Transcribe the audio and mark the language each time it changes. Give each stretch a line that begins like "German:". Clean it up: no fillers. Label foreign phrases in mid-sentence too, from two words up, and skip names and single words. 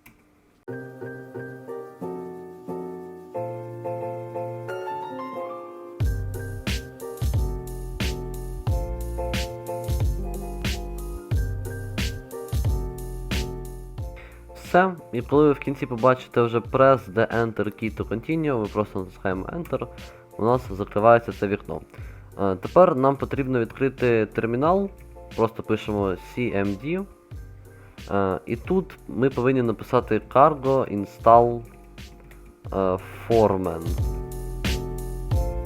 Ukrainian: Все, і коли ви в кінці побачите вже
English: Press the Enter key to continue,
Ukrainian: ви просто натискаємо Enter, у нас закривається це вікно. Тепер нам потрібно відкрити термінал, просто пишемо CMD. І тут ми повинні написати
English: cargo install foreman.